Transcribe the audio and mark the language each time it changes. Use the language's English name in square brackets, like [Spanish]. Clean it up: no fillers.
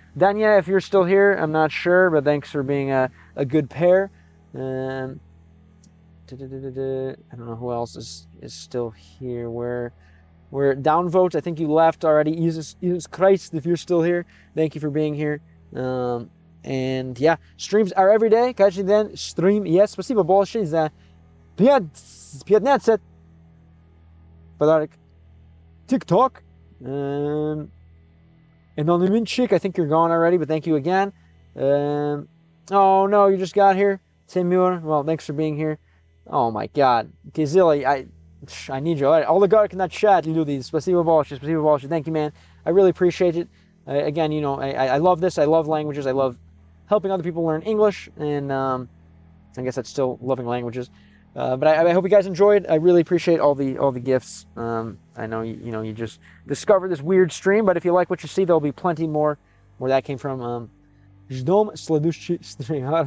[English] Danya, if you're still here, I'm not sure, but thanks for being a good pair. I don't know who else is still here. We're downvote. I think you left already. Jesus Christ, if you're still here, thank you for being here. And yeah, streams are every day. [Russian] Каждый день stream. Yes, спасибо большое за 15 подарок. [English] TikTok. Anonymchik, I think you're gone already, but thank you again. Oh no, you just got here. Timur, well, thanks for being here. Oh my God, Kizili, I need you. Oligarch in that chat, люди, [Russian] спасибо большое. [English] Thank you, man. I really appreciate it. Again, I love this. I love languages. I love helping other people learn English, and I guess that's still loving languages. But I hope you guys enjoyed. I really appreciate all the gifts. I know you just discovered this weird stream, but if you like what you see, there'll be plenty more where that came from. [Russian] Ждем следующий stream.